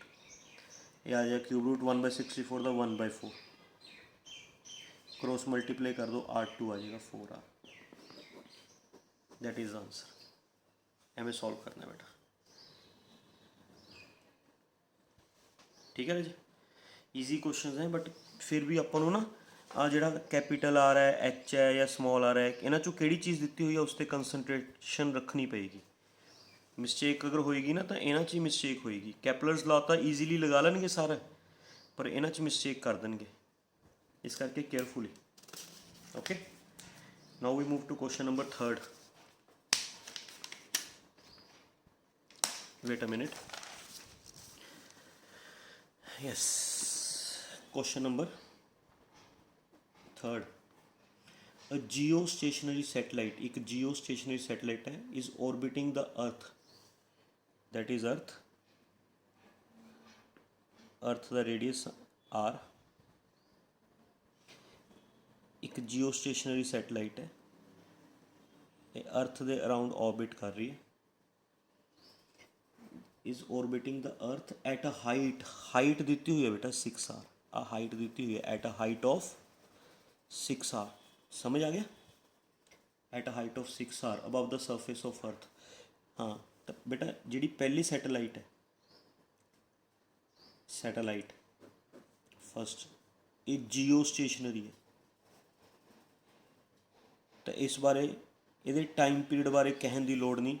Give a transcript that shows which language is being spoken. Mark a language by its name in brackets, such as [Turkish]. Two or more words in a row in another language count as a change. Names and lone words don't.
[Hindi] ये आ जाएगा क्यूब रूट 1/64 का 1/4, क्रॉस मल्टीप्लाई कर दो, R2 आ जाएगा 4R। [English] that is answer. [Hindi] हमें सॉल्व करना है बेटा। ठीक है जी, ईजी क्वेश्चन हैं, बट फिर भी अपन ना [Punjabi] ਆ ਜਿਹੜਾ [English] capital R [Punjabi] ਹੈ, ਐਚ ਹੈ ਜਾਂ ਸਮੋਲ ਆਰ ਹੈ, ਇਹਨਾਂ 'ਚੋਂ ਕਿਹੜੀ ਚੀਜ਼ ਦਿੱਤੀ ਹੋਈ ਹੈ ਉਸ 'ਤੇ ਕੰਸਨਟ੍ਰੇਸ਼ਨ ਰੱਖਣੀ ਪਏਗੀ। ਮਿਸਟੇਕ ਅਗਰ ਹੋਏਗੀ ਨਾ ਤਾਂ ਇਹਨਾਂ 'ਚ ਹੀ ਮਿਸਟੇਕ ਹੋਏਗੀ। ਕੈਪਲਰਸ ਲਾ ਤਾਂ ਈਜ਼ੀਲੀ ਲਗਾ ਲੈਣਗੇ ਸਾਰਾ, ਪਰ ਇਹਨਾਂ 'ਚ ਮਿਸਟੇਕ ਕਰ ਦੇਣਗੇ, ਇਸ ਕਰਕੇ ਕੇਅਰਫੁਲੀ। [English] okay, now we move to question number 3rd. wait a minute. yes, question number 3rd। a geostationary satellite, [Hindi] एक geostationary satellite है, [English] is orbiting the earth, that is earth the radius r। [Hindi] एक geostationary satellite है, ये अर्थ [Punjabi] ਦੇ ਅਰਾਊਂਡ [Hindi] ऑर्बिट कर रही है, [English] is orbiting the earth at a height [Punjabi] ਦਿੱਤੀ ਹੋਈ ਹੈ ਬੇਟਾ [English] 6r। [Punjabi] ਆ ਹਾਈਟ ਦਿੱਤੀ ਹੋਈ ਹੈ [English] at a height of 6r, [Punjabi] ਸਮਝ ਆ ਗਿਆ? [English] at a height of 6r above the surface of earth। [Punjabi] ਹਾਂ ਤਾਂ ਬੇਟਾ ਜਿਹੜੀ ਪਹਿਲੀ ਸੈਟੇਲਾਈਟ ਹੈ, [English] satellite first, [Punjabi] ਇਹ ਜੀਓ ਸਟੇਸ਼ਨਰੀ ਹੈ। ਤਾਂ ਇਸ ਬਾਰੇ ਇਹਦੇ ਟਾਈਮ ਪੀਰੀਅਡ ਬਾਰੇ ਕਹਿਣ ਦੀ ਲੋੜ ਨਹੀਂ।